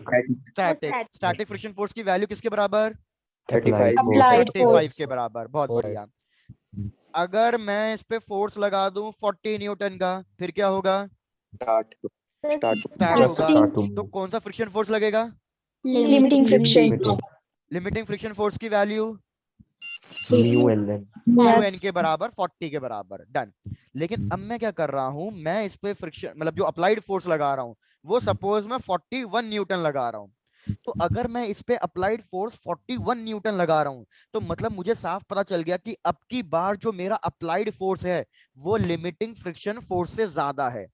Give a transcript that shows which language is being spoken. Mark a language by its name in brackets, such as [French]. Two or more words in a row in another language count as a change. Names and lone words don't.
[English] स्टैटिक। static friction force [Hindi] की वैल्यू किसके बराबर? 35 [English] Applied force. [Hindi] 35 के बराबर। बहुत बढ़िया। अगर मैं इस पे फोर्स लगा दूं 40 न्यूटन का फिर क्या होगा? [English] स्टार्ट [Hindi] स्टार्ट होगा। [English] Start to [Hindi] तो [English] move. [Hindi] कौन सा [English] friction force [Hindi] लगेगा? [English] limiting friction, Limiting. limiting friction force की value mu N N म्यू Yes. [Hindi] एन के बराबर 40 के बराबर, डन। लेकिन अब मैं क्या कर रहा हूं, मैं इस पे फ्रिक्शन मतलब जो [English] applied force [Hindi] लगा रहा हूं वो सपोज मैं 41 न्यूटन लगा रहा हूं। तो अगर मैं इस पे [English] applied force [Hindi] 41 न्यूटन लगा रहा हूं तो मतलब मुझे साफ पता चल गया कि अब की बार जो मेरा [English] applied force [Hindi] है वो [English] limiting friction force [Hindi] से ज्यादा है।